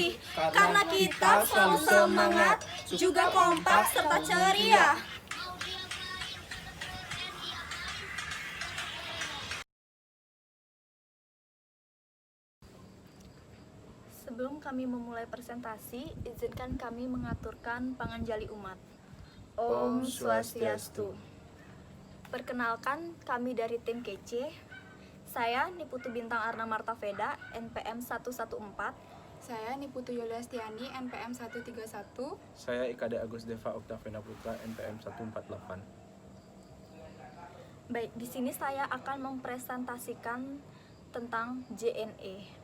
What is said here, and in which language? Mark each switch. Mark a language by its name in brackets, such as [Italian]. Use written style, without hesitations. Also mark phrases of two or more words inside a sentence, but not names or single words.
[Indonesian] Karena kita selalu semangat, juga kompak serta ceria. Sebelum kami memulai presentasi, izinkan kami mengaturkan [Balinese] panganjali umat. Om Swastiastu. [Indonesian] Perkenalkan, kami dari tim kece. Saya Niputu Bintang Arna Martaveda, NPM 114. Saya Niputu Yuliastiani, NPM 131. Saya IKD Agus Deva Oktavena Putra, NPM 148. Baik, di sini saya akan mempresentasikan tentang JNE.